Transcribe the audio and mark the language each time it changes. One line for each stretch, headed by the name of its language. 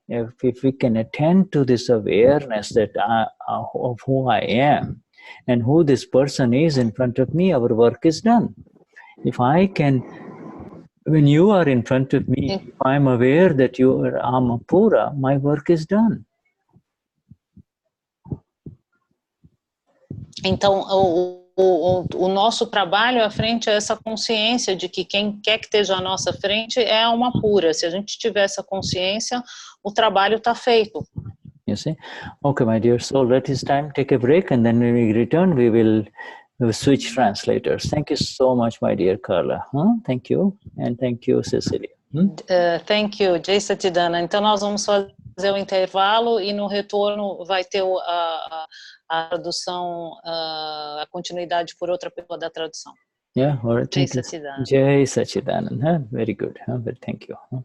English: If we can attend to this awareness that of who I am and who this person is in front of me, our work is done. If I can, when you are in front of me, if I'm aware that you are alma pura, my work is done.
Portuguese: Então, o nosso trabalho à frente é essa consciência de que quem quer que esteja à nossa frente é alma pura. Se a gente tiver essa consciência, o trabalho está feito.
English: You see? Okay, my dear. So let us take a break, and then when we return, we will switch translators. Thank you so much, my dear Carla. Thank you, and thank you, Cecilia. Thank you, Jai Satidana.
Portuguese: Então nós vamos fazer o intervalo e no retorno vai ter a tradução, a continuidade por outra pessoa da tradução.
English: Yeah, all right. Jai Satidana. Jai Satidana. Very good. But thank you.